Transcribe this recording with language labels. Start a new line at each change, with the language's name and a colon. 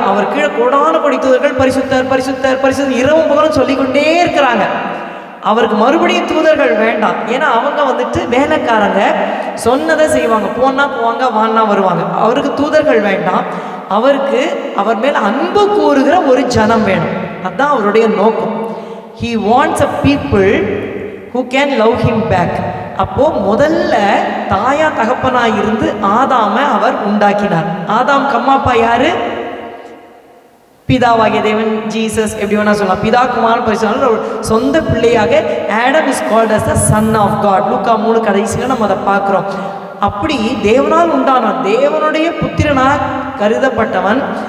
Tamil: அவர் கீழே கோடான கொடி தூதர்கள் பரிசுத்தர் பரிசுத்தர் பரிசுத்தர் இரவும் பகலும் சொல்லிக்கொண்டே இருக்கிறாங்க. அவருக்கு மறுபடியும் தூதர்கள் வேண்டாம். ஏன்னா அவங்க வந்துட்டு வேலைக்காரங்க, சொன்னதை செய்வாங்க, போனா போவாங்க, வானா வருவாங்க. அவருக்கு தூதர்கள் வேண்டாம். அவருக்கு அவர் மேல அன்பு கூறுகிற ஒரு ஜனம் வேணும். அதுதான் அவருடைய நோக்கம்.
English: He wants a people who can love him back.
Tamil: அப்போ முதல்ல தாயா தகப்பனா இருந்து ஆதாமை அவர் உண்டாக்கினார். ஆதாம் கம்மாப்பா யாரு? பிதாவாகிய தேவன், ஜீசஸ், எப்படி வேணா சொல்லலாம். பிதா குமாரன் பரிசுத்தர் சொந்த பிள்ளையாக
English: Adam is called as the son of God.
Tamil: லூக்கா 3 கடைசியில் நம்ம அதை பார்க்குறோம். அப்படி தேவனால் உண்டானான், தேவனுடைய புத்திரனாக கருதப்பட்டவன்.